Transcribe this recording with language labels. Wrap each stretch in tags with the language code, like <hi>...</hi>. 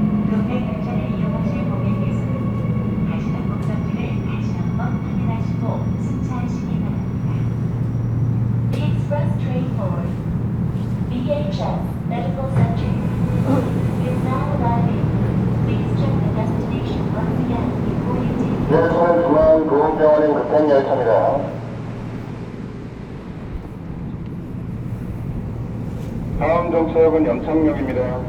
<ko>급행열차를 이용하실 고객께서는 가시는 목적지를 다시 한번 확인하시고 승차하시기 바랍니다.</ko> <en>The express train for BHS Medical Center is now arriving. Please check the destination once again before you take</en> <ko>열차는 중앙보훈병원행 급행열차입니다. 다음 정차역은 영창역입니다.</ko>